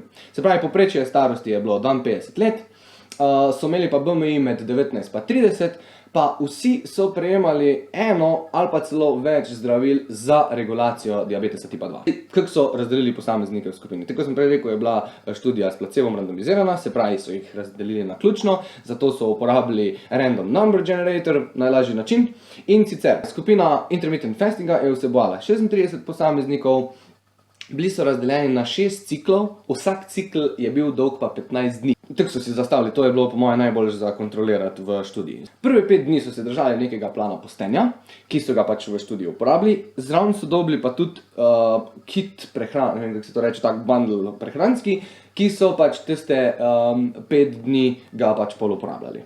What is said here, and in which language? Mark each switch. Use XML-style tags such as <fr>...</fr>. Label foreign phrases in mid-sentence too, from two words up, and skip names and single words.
<sl>Se pravi, povprečje starosti je bilo 52 let, so imeli pa BMI med 19 pa 30, pa vsi so prejemali eno ali pa celo več zdravil za regulacijo diabetesa tipa 2. Kako so razdelili posameznike v skupini? Tako sem prej rekel, je bila študija s placebom randomizirana, se pravi, so jih razdelili naključno, zato so uporabili</sl> <en>random number generator,</en> <sl>najlažji način. In sicer, skupina</sl> <en>intermittent fastinga</en> <sl>je vsebovala 36 posameznikov, bili so razdeljeni na 6 ciklov, vsak cikl je bil dolg pa 15 dni. Tako so si zastavili, to je bilo po moje najbolj za kontrolirati v študiji. Prve 5 dni so se držali nekega plana postenja, ki so ga pač v študiji uporabili, zraven so dobili pa tudi kit prehran, ne vem, kako se to reče, tak bundle prehranski, ki so pač tiste 5 dni ga pač pol uporabljali.</sl>